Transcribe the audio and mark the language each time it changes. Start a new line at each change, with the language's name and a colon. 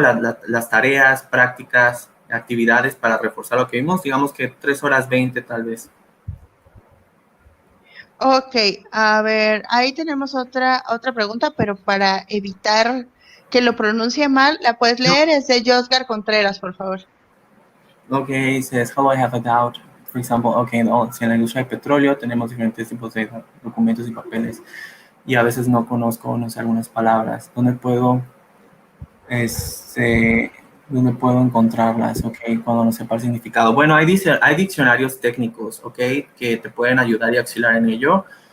Spanish: Las tareas, prácticas, actividades para reforzar lo que vimos, digamos que 3 horas 20 tal vez. Ok, a ver, ahí tenemos otra pregunta, pero para evitar que lo pronuncie mal, la puedes No. leer, es de Josgar Contreras, por favor.
English: Okay, says, hello, I have a doubt. For example, okay,
Spanish: no, si en la industria de petróleo tenemos diferentes tipos de documentos y papeles y a veces no conozco, no sé algunas palabras. Este, ¿Dónde puedo encontrarlas? Ok, cuando no sepa el significado. Bueno, hay diccionarios técnicos, ok, que te pueden ayudar y auxiliar en ello.